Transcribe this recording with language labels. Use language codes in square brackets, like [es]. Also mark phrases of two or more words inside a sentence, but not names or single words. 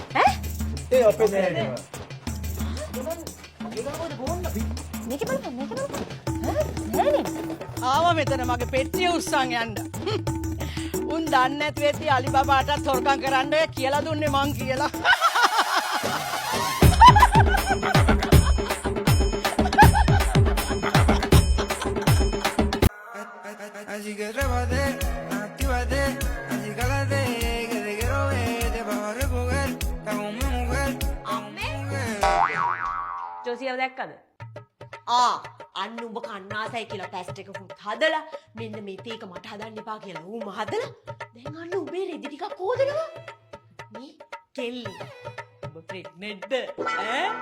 [si] ඈ? ඒ අපේ නෑ. මේක බලන්න මේක බලන්න. නෑනේ. ආවා මෙතන මගේ පෙට්ටිය උස්සන් යන්න. උන් දන්නේ නැති වෙද්දි අලිබබාටත් හොරකම් කරන්න ඔය කියලා දුන්නේ මං කියලා. [es] Así que trépate, actívate, así cálate, que te quiero ver, te vas a recoger, está con mi mujer, con mi mujer. [si] ජෝසියව දැක්කද? අන්න උඹ කන්නාසයි කියලා පැස්ට් එකකුත් හදලා මෙන්න මේ තේක මට හදන්න එපා කියලා ඌම හදලා දැන් අන්න උඹේ රෙදි ටිකක් හොදනවා. මේ කෙල්ලි. උඹ ප්‍රෙග්නන්ට්ද? ඈ?